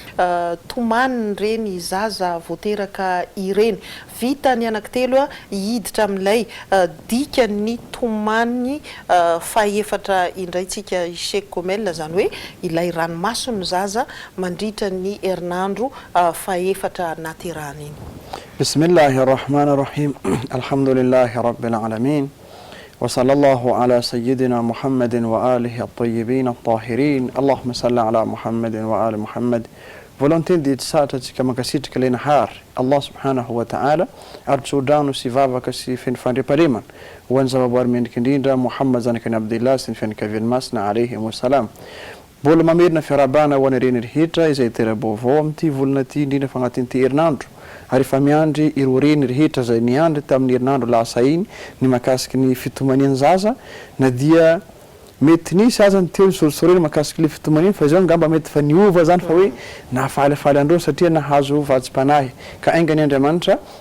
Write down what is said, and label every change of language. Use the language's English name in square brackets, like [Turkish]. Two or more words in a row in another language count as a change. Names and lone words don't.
[Malagasy] tomaniny reny zaza voateraka ireny vita ny anankitelo hiditra amin'ilay dikan'ny tomaniny faefatra indraitsika Sheikh Komel zany hoe ilay ranomasony zaza mandritra ny herinandro faefatra naterahany iny. [Arabic] بسم الله الرحمن الرحيم. الحمد لله رب العالمين. وصلى الله على سيدنا محمد وآله الطيبين الطاهرين. اللهم صل على محمد وآل محمد. [Malagasy] Volonté de tsara tsika makasitrika le nahary [Arabic] الله سبحانه وتعالى [Malagasy] artsodano sy vavaka sy fandriparimana ho an'ny zavaboary mendrika indrindra Muhammad zanakany Abdillah sy ny fianakaviany masina [Arabic] عليه السلام. [Malagasy] Mbola mamerina fiarabana ho an'ny reny rehetra izay tera-baovao amin'ity volana ity indrindra fa agnatin'ity herinandro ary fa miandry ireo reny rehetra izay niandry tamin'ny herinandro lasa iny ny makasiky ny fitomaniany zaza na dia mety nisy aza ny teo sorisoreny makasiky le fitomaniny fa izao ngamba mety fa niova zany fa hoe nafalifaly andreo satria nahazo vatsim-panahy ka aingany Andriamanitra